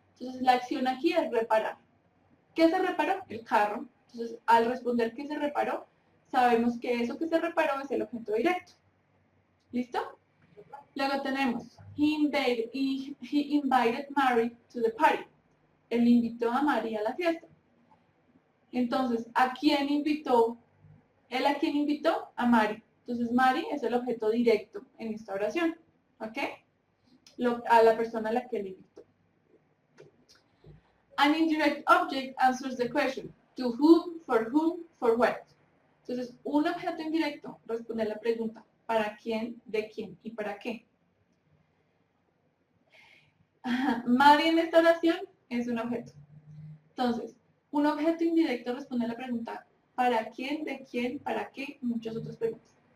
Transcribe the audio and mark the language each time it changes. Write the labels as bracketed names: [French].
[Spanish] Entonces, la acción aquí es reparar. ¿Qué se reparó? El carro. Entonces, al responder que se reparó, sabemos que eso que se reparó es el objeto directo. ¿Listo? Luego tenemos, [English] he invited Mary to the party. [Spanish] Él invitó a Mary a la fiesta. Entonces, ¿a quién invitó? ¿Él a quién invitó? A Mary. Entonces, Mary es el objeto directo en esta oración. ¿Ok? A la persona a la que él invitó. [English] An indirect object answers the question, to whom, for what. [Spanish] Entonces, un objeto indirecto responde a la pregunta, ¿para quién, de quién y para qué? Mary en esta oración es un objeto. Entonces, Un objeto indirecto responde a la pregunta ¿para quién, de quién, para qué? Y muchas otras preguntas.